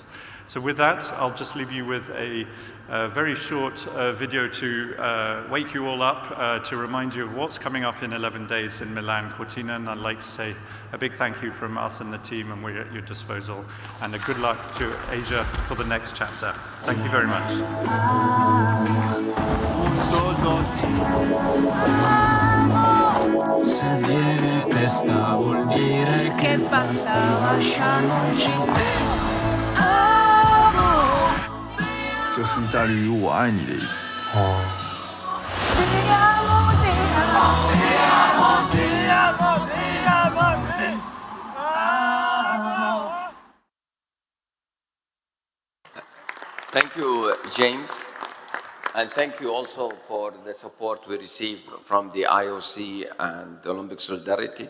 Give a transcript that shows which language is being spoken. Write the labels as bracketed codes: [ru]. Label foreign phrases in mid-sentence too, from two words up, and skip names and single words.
[en] So with that, I'll just leave you with a very short video to wake you all up, to remind you of what's coming up in 11 days in Milan Cortina, and I'd like to say a big thank you from us and the team, and we're at your disposal, and a good luck to Asia for the next chapter. Thank you very much. [it] Se viene testa vuol dire che basta lasciarci. [zh] 就是意大利语我爱你的意思。哦。 [en] Thank you, James. And thank you also for the support we receive from the IOC and the Olympic Solidarity.